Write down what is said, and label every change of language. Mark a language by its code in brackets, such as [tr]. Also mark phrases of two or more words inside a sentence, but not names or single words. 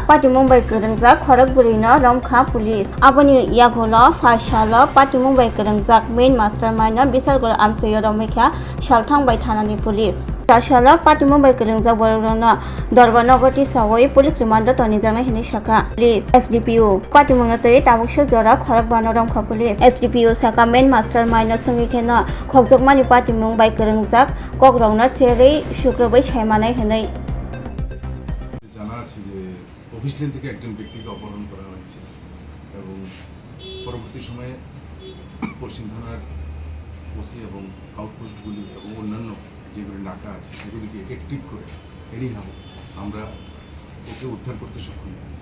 [trp] patimungbai kwrwngjak khorokburi no romkha police aboni yagono phasalo patimungbai kwrwngjak [en] main mastermind [trp] no bisalgor amchayo romaikha salthangbai thanani police Tashala patimungbai kwrwngjak borokno Dorbanogoti sawoi [en] police remand [trp] tonijak hini saka police SDPO patimungno tei tabukso jora khorokbano romkha police SDPO saka [en] main mastermind [trp] no sungikeno khokjakmani patimungbai kwrwngjak kokrokno cherei sukrobai saimanai hinai [bn] জানা আছে যে অফিস লেন থেকে একজন ব্যক্তিকে অপহরণ করা হয়েছে এবং পরবর্তী সময়ে পশ্চিম থানার ওসি এবং আউটপোস্টগুলি এবং অন্যান্য যেগুলি নাকা আছে সেগুলিকে অ্যাক্টিভ করে এনিহাও আমরা ওকে উদ্ধার করতে সক্ষম হয়েছি।